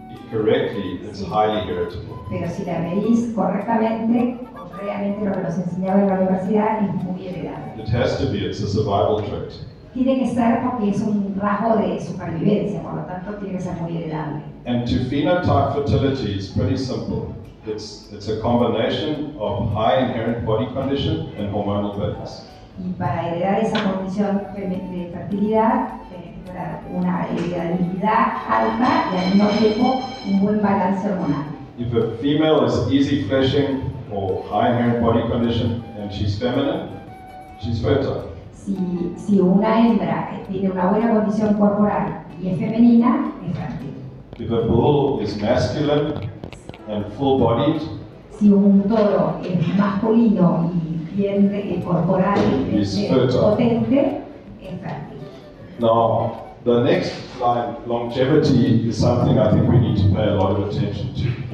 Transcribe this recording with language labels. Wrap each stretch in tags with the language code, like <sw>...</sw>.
<en>Correctly, it's highly irritable.</en> <es>Pero si la medís correctamente, contrariamente a lo que nos enseñaba en la universidad, es muy heredable.</es> <en>It has to be, it's a survival trait.</en> <es>Tiene que ser porque es un rasgo de supervivencia, por lo tanto tiene que ser muy heredable.</es> <en>And to phenotype fertility is pretty simple. It's a combination of high inherent body condition and hormonal balance.</en> <es>Y para heredar esa condición de fertilidad, tiene que tener una heredabilidad alta y al mismo tiempo un buen balance hormonal.</es> <en>If a female is easy fleshing or high inherent body condition and she's feminine, she's fertile.</en> <es>Si una hembra tiene una buena condición corporal y es femenina, es fértil.</es> <en>If a bull is masculine and full-bodied,</en> <es>Si un toro es masculino y bien corporal y</es> <en>Is fertile.</en> <es>potente, es fértil.</es> <en>now the next line, longevity, is something I think we need to pay a lot of attention to.</en>